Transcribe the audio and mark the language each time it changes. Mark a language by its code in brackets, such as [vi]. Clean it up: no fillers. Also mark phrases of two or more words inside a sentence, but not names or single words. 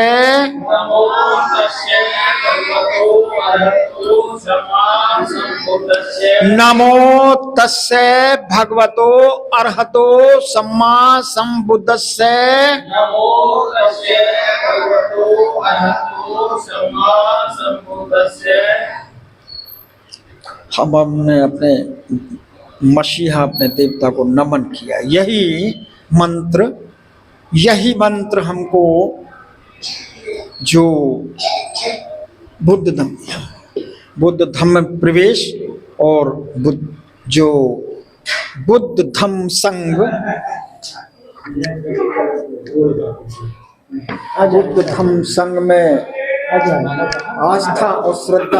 [pi] नमो तस्से भगवतो अरहतो सम्मा संबुद्धस्से। नमो तस्से भगवतो अरहतो सम्मा संबुद्धस्से। नमो तस्से भगवतो अरहतो सम्मा सम्बुद्धस्य [hi] हम हमने अपने मसीहा अपने देवता को नमन किया। यही मंत्र हमको जो बुद्ध धम्म में प्रवेश और जो बुद्ध धम्म संघ बुद्ध धम्म संघ में आस्था और श्रद्धा